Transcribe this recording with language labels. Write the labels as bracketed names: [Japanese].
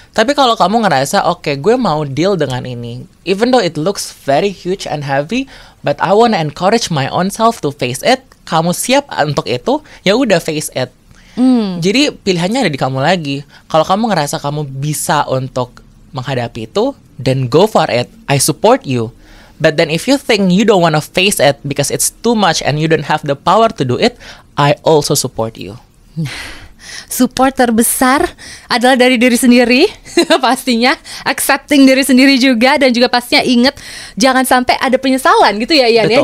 [Indonesian] Tapi kalau kamu ngerasa oke, gue mau deal dengan ini, [English] even though it looks very huge and heavy, but I wanna encourage my own self to face it. [Indonesian] Kamu siap untuk itu, ya udah [English] face it. [Indonesian] Jadi pilihannya ada di kamu lagi. Kalau kamu ngerasa kamu bisa untuk menghadapi itu, [English] then go for it. I support you. But then if you think you don't wanna face it because it's too much and you don't have the power to do it, I also support you. [Indonesian] Support terbesar adalah dari diri sendiri pastinya, accepting diri sendiri juga, dan juga pastinya inget jangan sampai ada penyesalan gitu ya Ian ya.